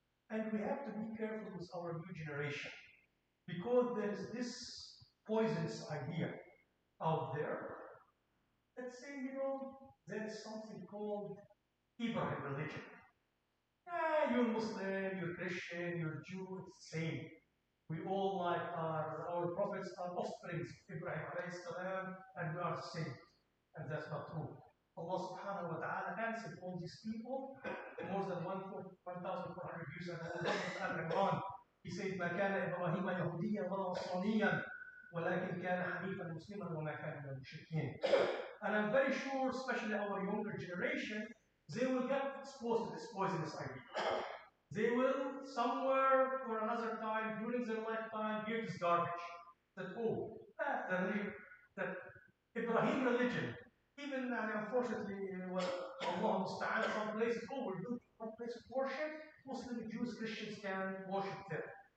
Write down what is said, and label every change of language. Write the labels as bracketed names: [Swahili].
[English] And we have to be careful with our new generation because there is this poisonous idea out there that say, there is something called Ibrahim religion. You're Muslim, you're Christian, you're Jew, it's the same. We all, like our prophets, are offsprings of Ibrahim alayhi salam, and we are the same. And that's not true. Allah subhanahu wa ta'ala answered all these people more than 1,400 years ago in Al-Imran. [Arabic] He said, ما كان إبراهيم يهوديا ولا نصرانيا ولكن كان حنيفا مسلما وما كان من المشركين. [English] And I'm very sure, especially our younger generation, they will get exposed to this poisonous idea. They will, somewhere or another time during their lifetime, hear this garbage. That, oh, the religion, that Ibrahim religion, even unfortunately, Allah Musta'an, some places, oh, we're building one place of worship, Muslim, Jews, Christians can worship there.